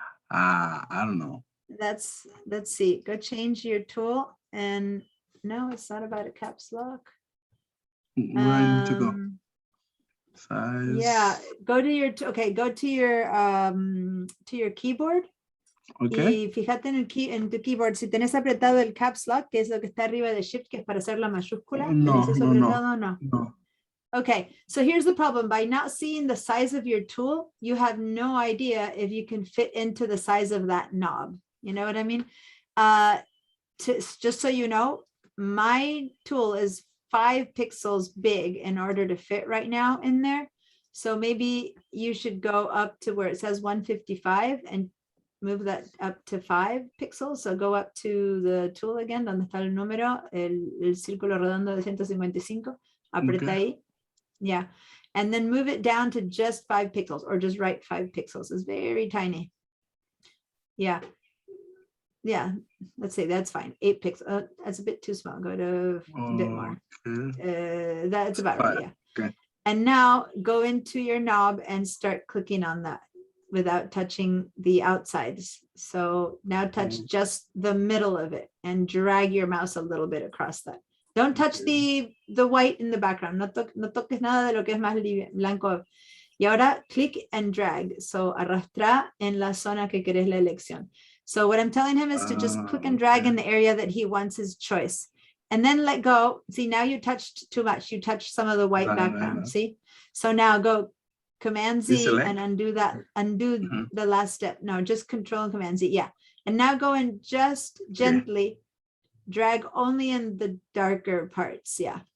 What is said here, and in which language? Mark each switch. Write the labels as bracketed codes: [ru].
[en] I don't know. Let's see, go change your tool and no, it's not about a caps lock. Where I need to go? Size. Yeah, go to your, okay, go to your keyboard. Okay. [es] Y fíjate en tu keyboard, si tenés apretado el caps lock, que es lo que está arriba de shift, que es para hacer la mayúscula. No, ¿Tenés eso no, apretado? No. No. [en] Okay, so here's the problem. By not seeing the size of your tool, you have no idea if you can fit into the size of that knob. You know what I mean? Just so you know, my tool is 5 pixels big in order to fit right now in there. So maybe you should go up to where it says 155 and move that up to 5 pixels. So go up to the tool again, [es] donde está el número, el círculo redondo de 155. Aprieta ahí. [en] Yeah. And then move it down to just 5 pixels or just right 5 pixels. It's very tiny. Yeah. Yeah. Let's say that's fine. 8 pixels. That's a bit too small. Go to a bit more. Okay. That's about right. Yeah. Okay. And now go into your knob and start clicking on that without touching the outsides. So now touch just the middle of it and drag your mouse a little bit across that. Don't touch the white in the background. [es] No toques nada de lo que es más blanco. Y ahora [en] click and drag. [es] So arrastra en la zona que querés la elección. [en] So what I'm telling him is to just click and drag in the area that he wants his choice. And then let go. See, now you touched too much. You touched some of the white background. See? So now go Command Z and undo that. Undo the last step. No, just Control and Command Z. Yeah. And now go and just gently drag only in the darker parts. Yeah.